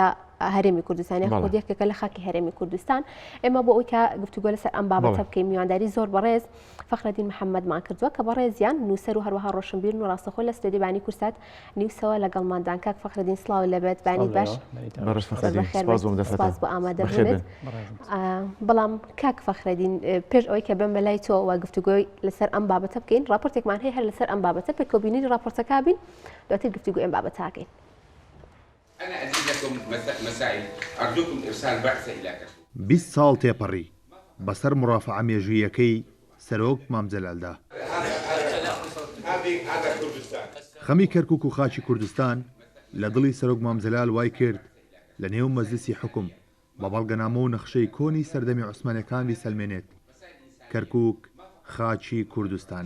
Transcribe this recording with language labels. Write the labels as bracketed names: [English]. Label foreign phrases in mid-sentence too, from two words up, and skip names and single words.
[Central Kurdish] لە هەرێمی کوردستانی خۆ یەکێکە لە خاکی هەرێمی کوردستان ئێمە بۆ ئەوی کە گفتوگۆ لەسەر ئەم بابەتە بکەین میوانداری زۆر بەڕێز فەخرەدین محەممەدمان کردووە کە بەڕێزیان نووسەر و هەروەها ڕۆشنبیرن و ڕاستەخۆی لە ستۆدیۆ بانی کورسات نیوسەوە لەگەڵماندان کاک فەخرەدین سڵاو لەبێت بانی باش سپاس بۆ ئامادەبوونێت بەڵام کاک فەخرەدین پێش ئەوەی کە بم بەلای تۆ و گفتوگۆی لەسەر ئەم بابەتە بکەین راپۆرتێکمان هەیە هەر لەسەر ئەم بابەتە پێکۆبینی راپۆرتەکە بین دواتر گفتوگۆی ئەم بابەتاکەین [Arabic] أنا أزيد لكم مسائل أرجوكم إرسال بعثة إلى كركوك [Central Kurdish] 20 ساڵ تێپەڕی بەسەر مرافعە مێژوویەکەی سەرۆک مام جەلالدا خەمی کەرکووک و خاچی کوردستان لە دڵی سەرۆک مام جەلال وای کرد لە نێو مەجلیسی حکوم بە بەڵگەنامە و نەخشەی کۆنی سەردەمی عوسمانیەکان بیسەلمێنێت کەرکووک خاچی کوردستانە